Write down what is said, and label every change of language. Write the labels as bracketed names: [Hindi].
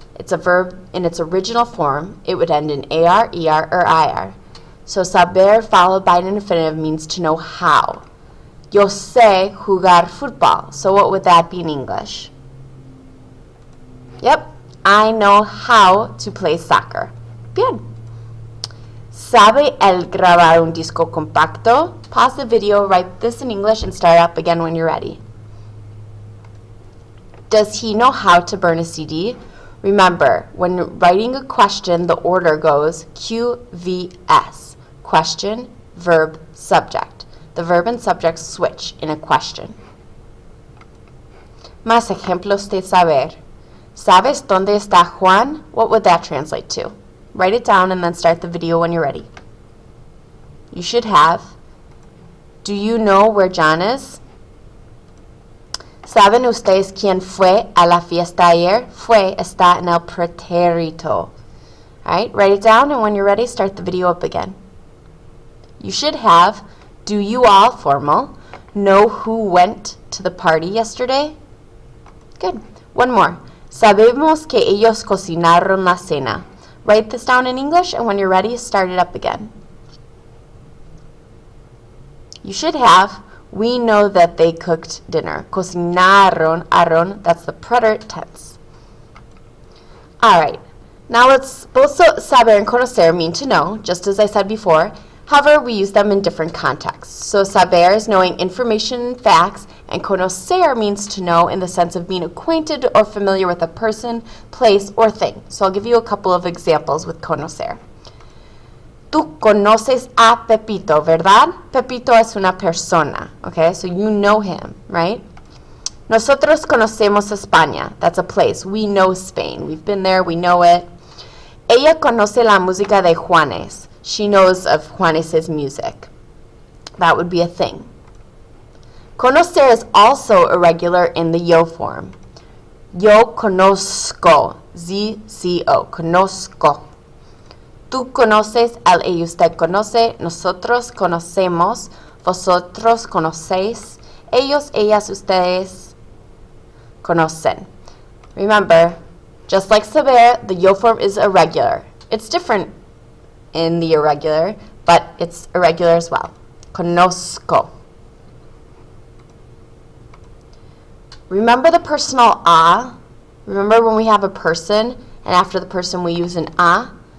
[English] It's a verb in its original form. It would end in AR, ER, or IR. So saber followed by an infinitive means to know how. [Spanish] Yo sé jugar fútbol. [English] So what would that be in English? Yep, I know how to play soccer. [Spanish] Bien. ¿Sabe él grabar un disco compacto? [English] Pause the video, write this in English, and start up again when you're ready. Does he know how to burn a CD? Remember, when writing a question, the order goes QVS. Question, verb, subject. The verb and subject switch in a question. [Spanish] Más ejemplos de saber. ¿Sabes dónde está Juan? [English] What would that translate to? Write it down and then start the video when you're ready. You should have, do you know where John is? [Spanish] ¿Saben ustedes quién fue a la fiesta ayer? Fue está en el pretérito. [English] Alright, write it down, and when you're ready, start the video up again. You should have, do you all, formal, know who went to the party yesterday? Good. One more. [Spanish] Sabemos que ellos cocinaron la cena. [English] Write this down in English, and when you're ready, start it up again. You should have, we know that they cooked dinner. Cocinaron, aron, that's the preterite tense. Alright, now both saber and conocer mean to know, just as I said before. However, we use them in different contexts. So saber is knowing information and facts, and conocer means to know in the sense of being acquainted or familiar with a person, place, or thing. So I'll give you a couple of examples with conocer. [Spanish] Tú conoces a Pepito, ¿verdad? Pepito es una persona, okay? [English] So you know him, right? [Spanish] Nosotros conocemos España. [English] That's a place. We know Spain. We've been there. We know it. [Spanish] Ella conoce la música de Juanes. [English] She knows of Juanes' music. That would be a thing. Conocer is also irregular in the yo form. [Spanish] Yo conozco. Z-C-O. Conozco. Tú conoces, él y usted conoce, nosotros conocemos, vosotros conocéis, ellos, ellas, ustedes conocen. [English] Remember, just like saber, the yo form is irregular. It's different in the irregular, but it's irregular as well. Conozco. Remember the personal a? Remember when we have a person, and after the person we use an a?